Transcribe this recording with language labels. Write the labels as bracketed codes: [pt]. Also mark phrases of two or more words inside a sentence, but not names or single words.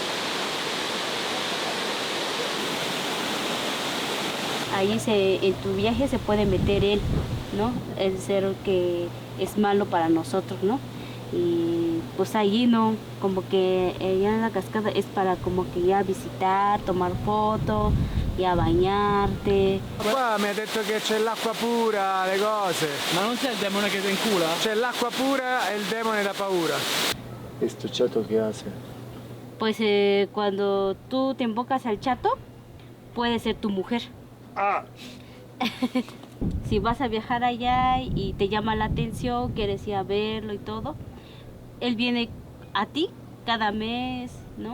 [es] Ahí en tu viaje se puede meter él, ¿no? El ser que es malo para nosotros, ¿no? Y pues allí no, como que allá en la cascada es para como que ya visitar, tomar fotos, ya bañarte. [it] Qua mi ha detto che c'è l'acqua pura, le cose. Ma non c'è il demone che ti incula? C'è l'acqua pura e il demone da paura. [es] ¿Este chato qué hace? Pues cuando tú te invocas al chato, puede ser tu mujer. ¡Ah! Si vas a viajar allá y te llama la atención, quieres ir a verlo y todo, él viene a ti cada mes, ¿no?